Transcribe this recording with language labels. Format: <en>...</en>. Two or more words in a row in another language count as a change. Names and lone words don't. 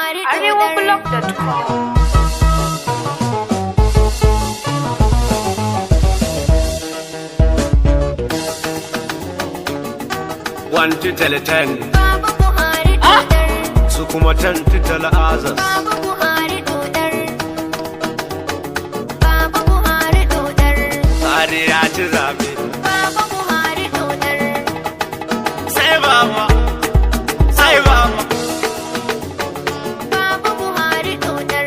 <ha>arewablog.com.</ha> <en>One to tell 10,</en> <ha>Baba Buhari dodar. su kuma</ha> <en>10 to tell others.</en> <ha>Baba Buhari dodar. Baba Buhari dodar. Buhari ya ci zabe. Baba Buhari dodar. Sai baba, sai baba. Baba Buhari dodar.</ha>